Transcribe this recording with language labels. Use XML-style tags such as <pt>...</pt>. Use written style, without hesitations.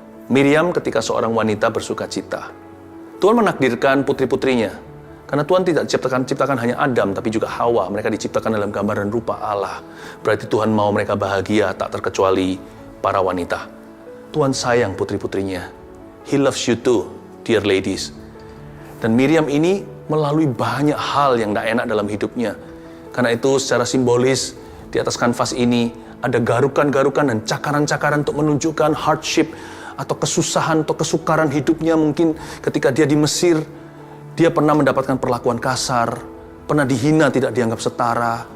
<id>Miriam ketika seorang wanita bersuka cita. Tuhan menakdirkan putri-putrinya. Karena Tuhan tidak ciptakan hanya Adam, tapi juga Hawa. Mereka diciptakan dalam gambar dan rupa Allah. Berarti Tuhan mau mereka bahagia, tak terkecuali para wanita. Tuhan sayang putri-putrinya.</id> <en>He loves you too, dear ladies.</en> <id>Dan Miriam ini melalui banyak hal yang tidak enak dalam hidupnya. Karena itu secara simbolis, di atas kanvas ini ada garukan-garukan dan cakaran-cakaran untuk menunjukkan hardship atau kesusahan atau kesukaran hidupnya. Mungkin ketika dia di Mesir, dia pernah mendapatkan perlakuan kasar, pernah dihina, tidak dianggap setara.</id>